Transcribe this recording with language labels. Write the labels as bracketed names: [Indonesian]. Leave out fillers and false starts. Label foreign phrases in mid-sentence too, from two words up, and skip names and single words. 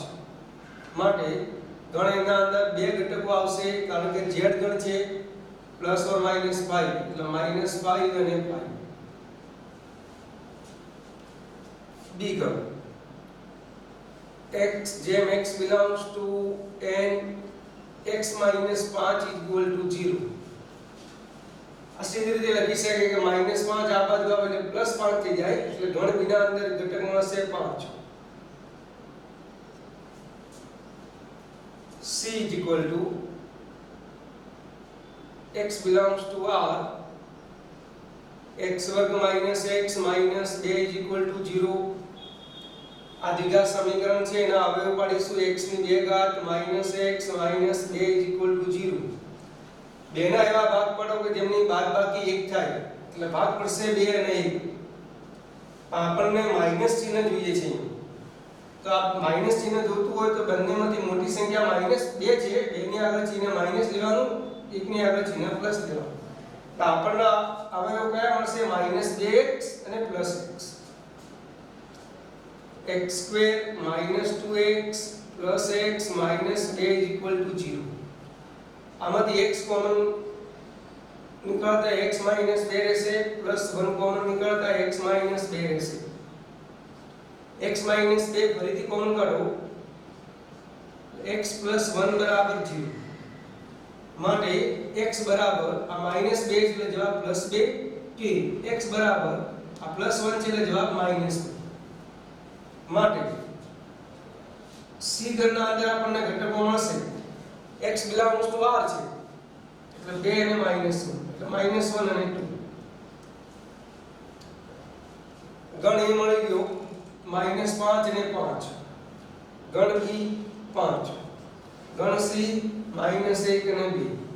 [Gujarati] માટે ગણના અંદર બે ઘટકો આવશે કારણ કે z ગણ છે પ્લસ ઓર માઈનસ 5 એટલે -5 અને 5. [English] b [Gujarati] ગણ x જેમ [English] x belongs to n x minus 5 equal to 0. [Gujarati] આ સીધી રીતે લખી શકાય કે -5 આ બાજુ આવે એટલે +5 થઈ જાય એટલે ગણ વિના અંદર ઘટક મળશે 5. [English] c is equal to x belongs to r x વર્ગ minus x minus 2 is equal to 0. [Gujarati] આ દ્વિઘાત સમીકરણ છે એના અવયવ પાડીશું x ની 2 ઘાત [English] minus x minus 2 is equal to 0. [Gujarati] બેના એવા ભાગ પાડો કે જેમની બાદબાકી 1 થાય એટલે ભાગ પડશે 2 અને 1. આપણને માઈનસ ચિહ્ન જોઈએ છે તો આ માઈનસ ચિહ્ન જોતું હોય તો બંનેમાંથી મોટી સંખ્યા -2 છે, 2 ની આગળ ચિહ્ન માઈનસ લેવાનું, 1 ની આગળ ચિહ્ન પ્લસ લેવાનું. તો આપણને અવયવ કયા મળશે -2x અને +x. [English] x square minus 2x plus x minus 2 is equal to 0. [Gujarati] આમાંથી x કોમન નિકાળતા [English] x minus 2 [Gujarati] રહેશે plus 1 કોમન નિકાળતા [English] x minus 2 [Gujarati] રહેશે. [English] x minus 2 [Gujarati] ફરીથી કોમન કાઢો [English] x plus 1 [Gujarati] બરાબર 0. માટે x બરાબર આ -2 એટલે જવાબ +2 કે x બરાબર આ +1 છે એટલે જવાબ -2. માટે c ગણના અંદર આપણને ઘટકો મળશે [English] x belongs to r [Gujarati] છે એટલે 2 અને -1 એટલે -1 અને 2. ગણ એ મળી ગયો -5 અને 5. ગણ b 5. ગણ c -1 અને 2.